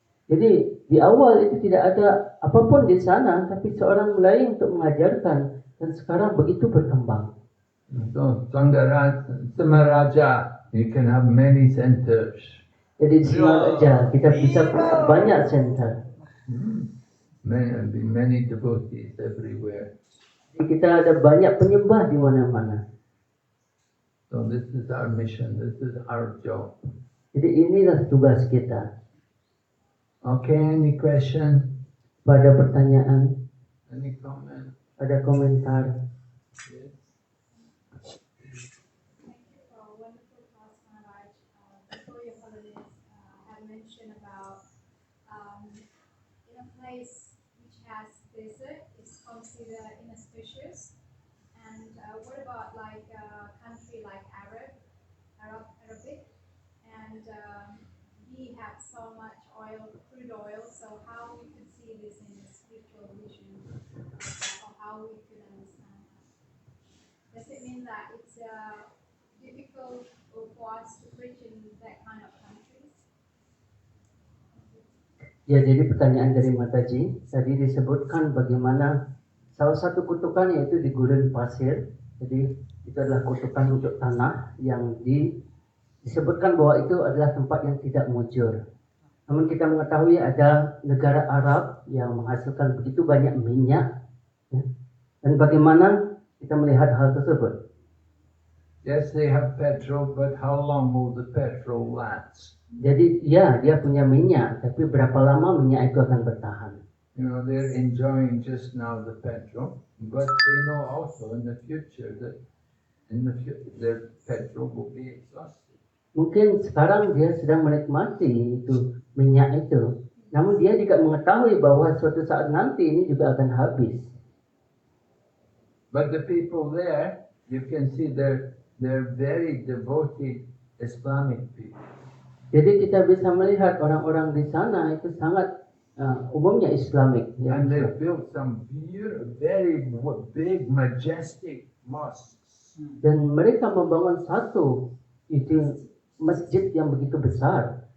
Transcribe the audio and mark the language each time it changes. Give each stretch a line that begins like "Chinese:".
Indonesian: Jadi di awal itu tidak ada apapun di sana, tapi seorang mulai untuk mengajarkan dan sekarang begitu berkembang.
English: So Samaraja, you can have many centers.
Indonesian: Jadi di Singaraja kita bisa banyak center.
English: Many devotees everywhere.
Indonesian: Jadi kita ada banyak penyembah di mana-mana.
English: So this is our mission, this is our job.
Indonesian: Jadi inilah tugas kita.
English: Okay, any question?
Indonesian: Pada pertanyaan,
English: Any comment?
Indonesian: ada komentar.
English: Yes. Thank you for a wonderful class, Maharaj. Before your holidays, had mentioned about in a place which has desert is considered inauspicious. And what about like a country like Arabic, and we have so much oil, crude oil. So how we can see this in a spiritual vision, or how we could understand that? Does it mean that it's difficult for us to preach in that kind of countries?
Indonesian: Ya, jadi pertanyaan dari Mataji tadi disebutkan bagaimana salah satu kutukan yaitu di gurun pasir. Jadi itu adalah kutukan untuk tanah yang disebutkan bahwa itu adalah tempat yang tidak mujur. Namun kita mengetahui ada negara Arab yang menghasilkan begitu banyak minyak, ya. Dan bagaimana kita melihat hal tersebut?
English: Yes, they have petrol, but how long will the petrol last?
Indonesian: Jadi ya, dia punya minyak, tapi berapa lama minyak itu akan bertahan?
English: They're enjoying just now the petrol, but they know also in the future that their petrol will be exhausted.
Indonesian: Mungkin sekarang dia sedang menikmati itu minyak itu, namun dia juga mengetahui bahwa suatu saat nanti ini juga akan habis.
English: But the people there, you can see they're very devoted Islamic people.
Indonesian: Jadi kita bisa melihat orang-orang di sana itu sangat umumnya Islamik. Ya.
English: And they built some beautiful, very big, majestic mosques.
Indonesian: Dan mereka membangun satu itu masjid yang begitu besar.